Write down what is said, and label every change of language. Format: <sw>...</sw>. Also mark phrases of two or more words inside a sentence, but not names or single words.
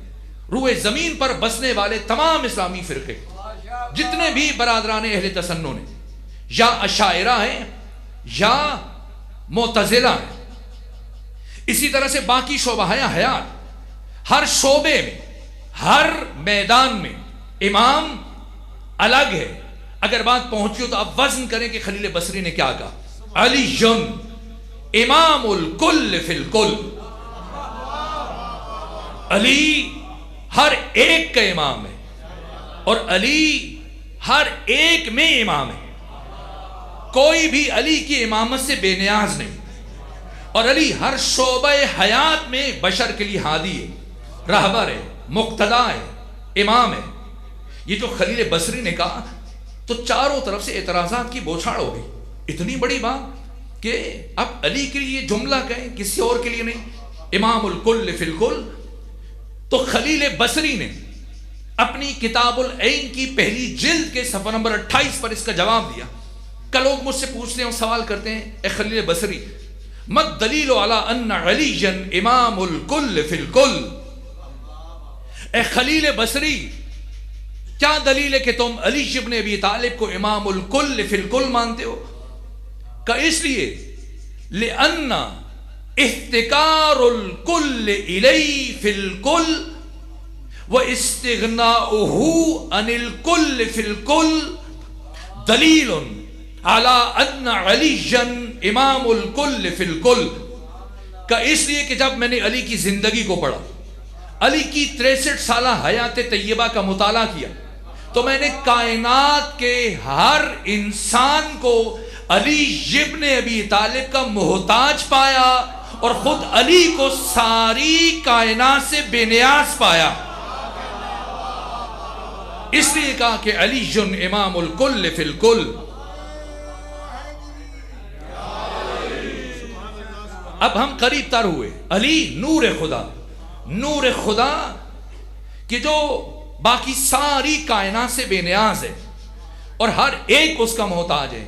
<ur>روئے زمین پر بسنے والے تمام اسلامی فرقے، جتنے بھی برادران اہل تسنن نے، یا اشاعرہ ہیں یا معتزلہ ہیں، اسی طرح سے باقی شعبہ حیات، ہر شعبے میں، ہر میدان میں امام الگ ہے. اگر بات پہنچی ہو تو آپ وزن کریں کہ خلیل بصری نے کیا کہا:</ur> <ar>علی امام الکل فی الکل.</ar> <ur>علی ہر ایک کا امام ہے، اور علی ہر ایک میں امام ہے. کوئی بھی علی کی امامت سے بے نیاز نہیں. اور علی ہر شعبہ حیات میں بشر کے لیے ہادی ہے، رہبر ہے، مقتدا ہے، امام ہے. یہ جو خلیل بصری نے کہا تو چاروں طرف سے اعتراضات کی بوچھاڑ ہو گئی. اتنی بڑی بات کہ اب علی کے لیے جملہ کہیں، کسی اور کے لیے نہیں،</ur> <ar>امام الکل فی الکل.</ar> <ur>تو خلیل بصری نے اپنی کتاب العین کی پہلی جلد کے صفحہ نمبر 28 پر اس کا جواب دیا. کل لوگ مجھ سے پوچھتے ہیں اور سوال کرتے ہیں: اے خلیل بصری،</ur> <ar>مد دلیل علی ان علی امام الکل فی الکل.</ar> <ur>اے خلیل بصری، کیا دلیل ہے کہ تم علی ابن ابی طالب کو</ur> <ar>امام الکل فی الکل</ar> <ur>مانتے ہو؟ کہ اس لیے</ur> <ar>لأن احتکار الکل الی فی الکل و استغناؤہ عن الکل فی الکل دلیل علی ان علی امام الکل فی الکل.</ar> <ur>کہ اس لیے کہ جب میں نے علی کی زندگی کو پڑھا، علی کی 63 سالہ حیات طیبہ کا مطالعہ کیا، تو میں نے کائنات کے ہر انسان کو علی ابن ابی طالب کا محتاج پایا، اور خود علی کو ساری کائنات سے بے نیاز پایا. اس لیے کہا کہ</ur> <ar>علی امام الکل فی الکل.</ar> <ur>اب ہم قریب تر ہوئے. علی نور خدا، نور خدا کہ جو باقی ساری کائنات سے بے نیاز ہے اور ہر ایک اس کا محتاج ہے.</ur>